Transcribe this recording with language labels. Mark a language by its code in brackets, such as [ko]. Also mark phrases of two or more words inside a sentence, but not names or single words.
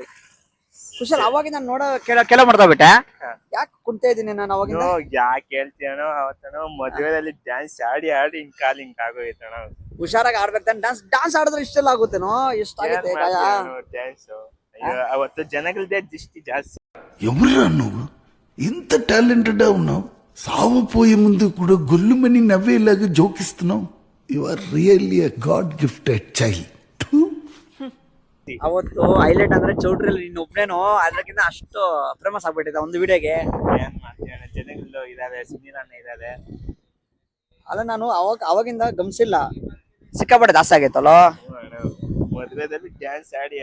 [kn] ಕುಶಲ್, ಅವಾಗಿಂದ ನಾನು ಕೇಳ ಮಾಡ್ತಾ ಬಿಟ್ಟೆ. ಯಾಕೆ ಕುಂತಾ ಇದ್ದೀನಿ ನಾನು ಅವಾಗಿಂದ? ಯಾಕೆ ಹೇಳ್ತೀಯನೋ, ಅವತ್ತನೋ ಮದುವೆಯಲ್ಲಿ ಡ್ಯಾನ್ಸ್ ಆಡಿ ಹಿಂಗ್ ಕಾಲ್ ಹಿಂಗ್ ಆಗೋಯ್ತಣ. ಹುಷಾರಾಗಿ ಆಡ್ಬೇಕು ತಾನೆ. ಡ್ಯಾನ್ಸ್ ಆಡಿದ್ರೆ ಇಷ್ಟೆಲ್ಲ ಆಗುತ್ತೇನೋ? ಎಷ್ಟಾಗುತ್ತೆ ಡ್ಯಾನ್ಸ್? ಅವತ್ತು ಜನಗಳದೇ ದೃಷ್ಟಿ ಜಾಸ್ತಿ. [te] ఎవరురా నువ్వు ఇంత టాలెంటెడ్ ఉన్నావు? సావపోయే ముందు కూడా గొల్లుమని నవ్వేలాగా జోకిస్తున్నావు. [en] You are really a god gifted child. [kn] ಅವತ್ತು ಹೈಲೈಟ್ ಅಂದ್ರೆ ಚೌಟ್ರಿಯಲ್ಲಿ ನೀನ್ ಒಬ್ನೇನೋ, ಅದಕ್ಕಿಂತ ಅಷ್ಟು ಫೇಮಸ್ ಆಗ್ಬಿಟ್ಟಿದೆ ಒಂದು ವಿಡಿಯೋಗೆ. ಏನ್ ಮಾಡ್ತೀಯಣ್ಣ, ಜನಗಳು ಇದಾವೆ, ಸುನೀಲ್ ಅಣ್ಣ ಇದಾವೆ. ಅಲ್ಲ, ನಾನು ಅವಾಗಿಂದ ಗಮನಿಸಿಲ್ಲ, ಸಿಕ್ಕಾಪಟ್ಟೆ ಜಾಸ್ತಿ ಆಗೈತಲ್ಲ ಮದುವೆದಲ್ಲಿ ಡ್ಯಾನ್ಸ್ ಆಡಿ